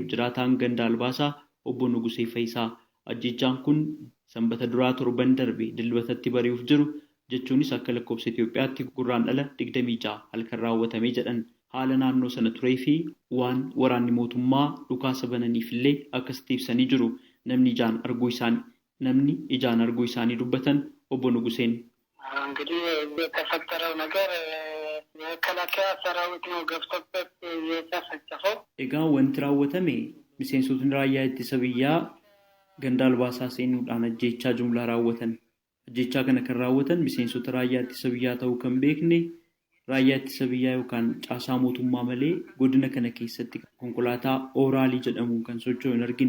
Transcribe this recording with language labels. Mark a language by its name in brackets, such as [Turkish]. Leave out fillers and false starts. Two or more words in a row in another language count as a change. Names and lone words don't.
[Oromo] Jiraataan ganda Albaasaa obbo Nugusee Fayisaa ajjeechaan kun sanbata duraa torban darbe dilbatatti bari'uuf jiru jechuunis akka lakkoofsa Itoophiyaatti gurraandhala 26 halkan raawwatamee jedhan. Haala naannoo sana turee fi waan waraanni mootummaa dhukaasa bananiif illee akkasitti ibsanii jiru. Namni ijaan arguu isaanii dubbatan obbo Nuguseen. [Amharic] እንግዲህ የተፈጠረው ነገር የመከላከያ ሰራዊት ነው ገብቶበት የተፈጸፈው። [Oromo] Egaa wanti raawwatame miseensotni raayyaa ittisa biyyaa ganda Albaasaa seenuudhaan ajjeechaa jumlaa raawwatan. Ajjeechaa kana kan raawwatan miseensota raayyaa ittisa biyyaa ta'uu kan beekne raayyaa ittisa biyyaa yookaan caasaa mootummaa malee godina kana keessatti konkolaataa ooraalii jedhamuun kan socho'u hin argine.